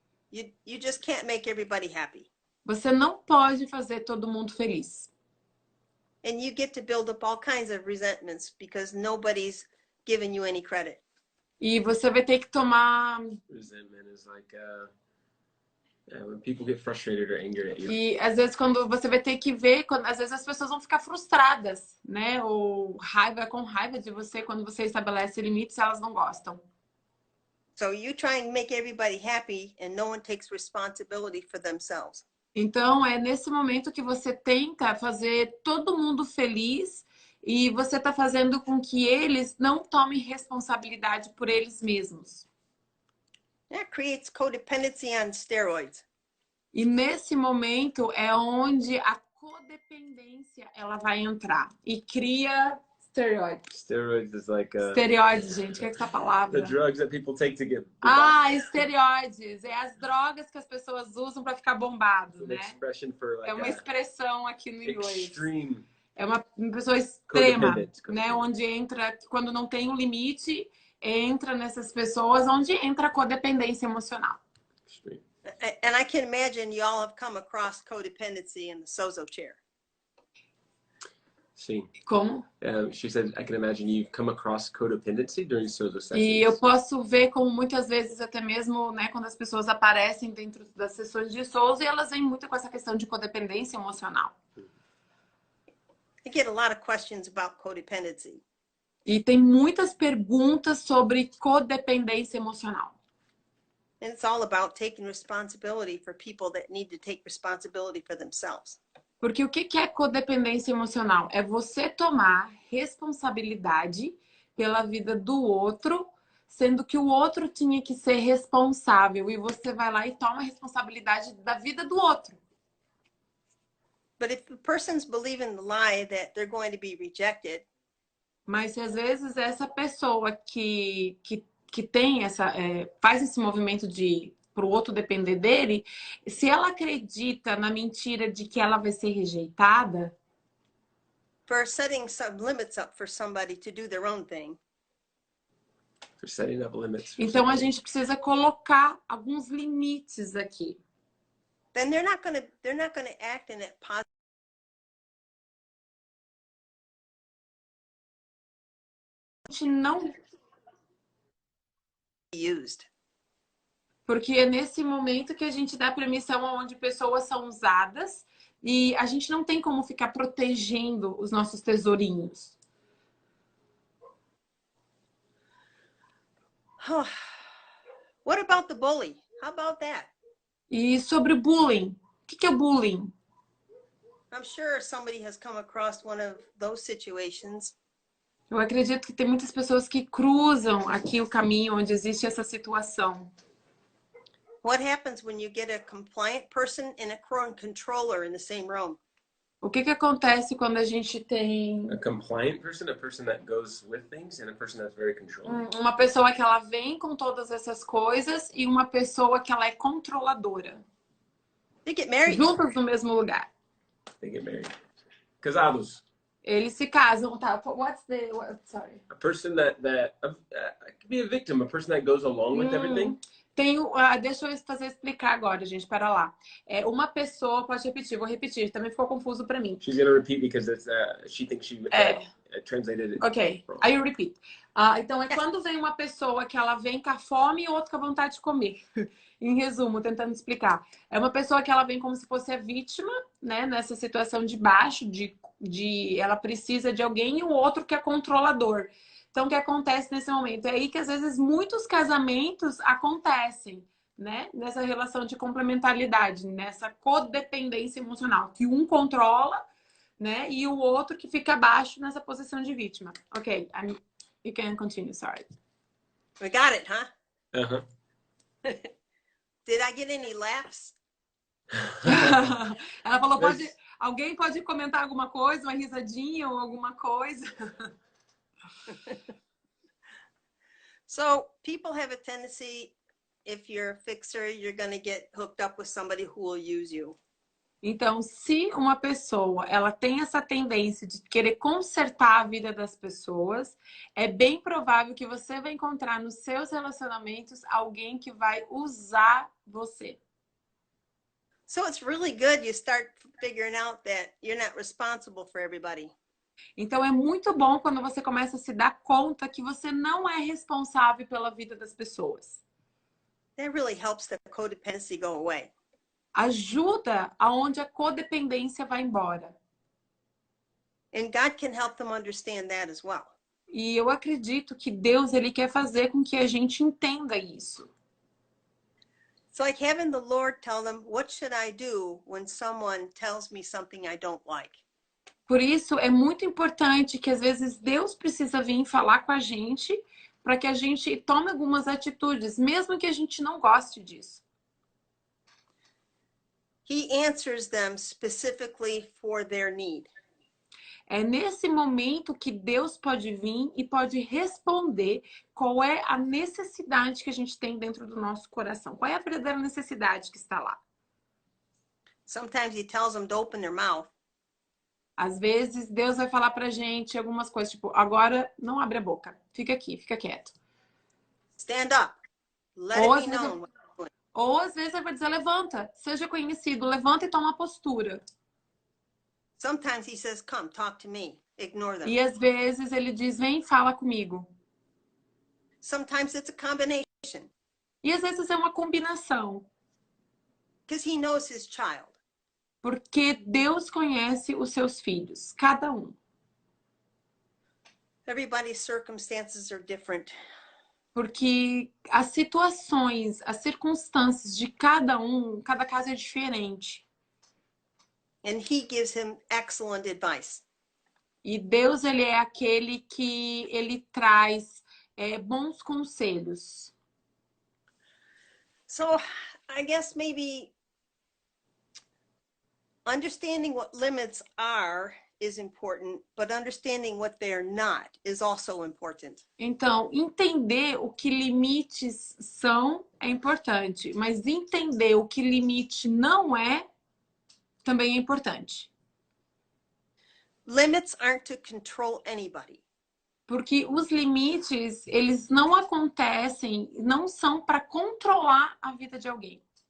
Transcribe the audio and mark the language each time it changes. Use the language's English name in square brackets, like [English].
[English] You just can't make everybody happy. [Portuguese] Você não pode fazer todo mundo feliz. [English] And you get to build up all kinds of resentments because nobody's giving you any credit. [Portuguese] E você vai ter que tomar... [English] Resentment is like when people get frustrated or angry at you. [Portuguese] E às vezes quando você vai ter que ver, às vezes as pessoas vão ficar frustradas, né? Ou com raiva de você quando você estabelece limites, elas não gostam. [English] So you try and make everybody happy and no one takes responsibility for themselves. [Portuguese] Então é nesse momento que você tenta fazer todo mundo feliz e você está fazendo com que eles não tomem responsabilidade por eles mesmos. [English] That creates codependency on steroids. [Portuguese] E nesse momento é onde a codependência ela vai entrar e cria esteroides. [English] Steroids is like [Portuguese] Esteroides, gente, o que é essa palavra? [English] the drugs that people take to get [Portuguese] Esteroides. É as drogas que as pessoas usam para ficar bombado, [English] an [Portuguese] né? [English] expression for like [Portuguese] É uma expressão aqui no inglês. [English] extreme. [Portuguese] É uma pessoa extrema, [English] Codependent. [Portuguese] né? Onde entra, quando não tem um limite, entra nessas pessoas, onde entra a codependência emocional. [English] Extreme. And I can imagine you all have come across codependency in the Sozo chair. [Portuguese] Sim. Como? [English] She said, I can imagine you've come across codependency during Sozo sessions. [Portuguese] E eu posso ver como muitas vezes, até mesmo, né, quando as pessoas aparecem dentro das sessões de Souza, elas vêm muito com essa questão de codependência emocional. [English] I get a lot of questions about codependency. [Portuguese] E tem muitas perguntas sobre codependência emocional. [English] And it's all about taking responsibility for people that need to take responsibility for themselves. [Portuguese] Porque o que é codependência emocional? É você tomar responsabilidade pela vida do outro, sendo que o outro tinha que ser responsável. E você vai lá e toma a responsabilidade da vida do outro. [English] But if the person's believing the lie that they're going to be rejected, [Portuguese] mas se às vezes essa pessoa que tem faz esse movimento de para o outro depender dele, se ela acredita na mentira de que ela vai ser rejeitada, [English] for setting some limits up for somebody to do their own thing, For setting up limits. [Portuguese] então a gente precisa colocar alguns limites aqui. [English] then they're not going to act in that positive. [Portuguese] A gente não, [English] Used. [Portuguese] porque é nesse momento que a gente dá permissão onde pessoas são usadas e a gente não tem como ficar protegendo os nossos tesourinhos. [English] What about the bully? How about that? [Portuguese] E sobre bullying, o que é bullying? [English] I'm sure somebody has come across one of those situations. [Portuguese] Eu acredito que tem muitas pessoas que cruzam aqui o caminho onde existe essa situação. [English] What happens when you get a compliant person and a controller in the same room? [Portuguese] O que acontece quando a gente tem [English] A compliant person, a person that goes with things, and a person that's very controlling. [Portuguese] uma pessoa que ela vem com todas essas coisas e uma pessoa que ela é controladora? [English] They get married. [Portuguese] Juntas no mesmo lugar. [English] They get married. [Portuguese] Casados. Eles se casam, tá? [English] Sorry. A person that could be a victim, a person that goes along with everything. [Portuguese] Deixa eu explicar agora, gente. Pera lá. Uma pessoa, pode repetir, vou repetir. Também ficou confuso para mim. [English] She's gonna repeat because it's, she thinks she translated it. Ok, wrong. [Portuguese] aí eu [English] repeat. [Portuguese] Então, quando vem uma pessoa que ela vem com a fome e outro com a vontade de comer. Em resumo, tentando explicar. É uma pessoa que ela vem como se fosse a vítima, né? Nessa situação de baixo, ela precisa de alguém, e o outro que é controlador. Então, o que acontece nesse momento? É aí que, às vezes, muitos casamentos acontecem, né? Nessa relação de complementaridade, nessa codependência emocional. Que um controla, né? E o outro que fica abaixo nessa posição de vítima. [English] Ok, you can continue, sorry. We got it, huh? Uh-huh. Did I get any laughs? [Portuguese] Ela falou, alguém pode comentar alguma coisa, uma risadinha ou alguma coisa? [English] So people have a tendency, if you're a fixer, you're going to get hooked up with somebody who will use you. [Portuguese] Então, se uma pessoa ela tem essa tendência de querer consertar a vida das pessoas, é bem provável que você vai encontrar nos seus relacionamentos alguém que vai usar você. [English] So it's really good you start figuring out that you're not responsible for everybody. [Portuguese] Então, é muito bom quando você começa a se dar conta que você não é responsável pela vida das pessoas. [English] That really helps the codependency go away. [Portuguese] Ajuda aonde a codependência vai embora. [English] And God can help them understand that as well. [Portuguese] E eu acredito que Deus ele quer fazer com que a gente entenda isso. [English] It's like having the Lord tell them, what should I do when someone tells me something I don't like? [Portuguese] Por isso, é muito importante que, às vezes, Deus precisa vir falar com a gente para que a gente tome algumas atitudes, mesmo que a gente não goste disso. [English] He answers them specifically for their need. [Portuguese] É nesse momento que Deus pode vir e pode responder qual é a necessidade que a gente tem dentro do nosso coração. Qual é a verdadeira necessidade que está lá? [English] Sometimes he tells them to open their mouth. [Portuguese] Às vezes, Deus vai falar pra gente algumas coisas, tipo, agora não abre a boca. Fica aqui, fica quieto. [English] Stand up. Let [Portuguese] Ou [English] it [Portuguese] às [English] be [Portuguese] vezes, [English] known. [Portuguese] ou às vezes ele vai dizer, levanta, seja conhecido, levanta e toma uma postura. [English] Sometimes he says, come, talk to me. Ignore them. [Portuguese] E às vezes ele diz, vem, fala comigo. [English] Sometimes it's a combination. [Portuguese] E às vezes é uma combinação. [English] Because he knows his child. [Portuguese] Porque Deus conhece os seus filhos, cada um. [English] Everybody's circumstances are different. [Portuguese] Porque as situações, as circunstâncias de cada um, cada caso é diferente. [English] And he gives him excellent advice. [Portuguese] E Deus, ele é aquele que ele traz bons conselhos. [English] So I guess maybe understanding what limits are is important, but understanding what they're not is also important. [Portuguese] Então, entender o que limites são é importante, mas entender o que limite não é também é importante. [English] Limits aren't to control anybody. [Portuguese] Porque os limites, eles não acontecem, não são para controlar a vida de alguém.